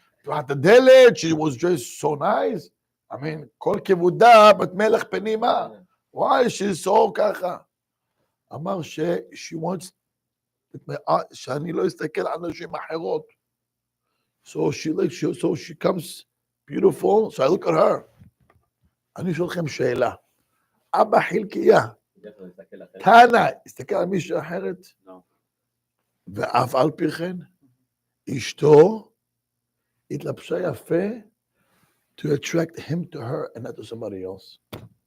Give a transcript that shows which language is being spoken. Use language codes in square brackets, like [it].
[en] At the deli, she was dressed so nice. I mean, [he] כל כבודה, בת מלך פנימה. [en] Why is she so ככה? [he] אמר [en] she wants [he] שאני לא אסתכל על נשים אחרות. [en] So she comes beautiful, so I look at her. [he] אני שואל לכם שאלה. אבא חלקיה, תנא, הסתכל על מישהו אחרת? ואף על פי כן, אשתו התלבשה יפה [en] to attract him to her and not to somebody else.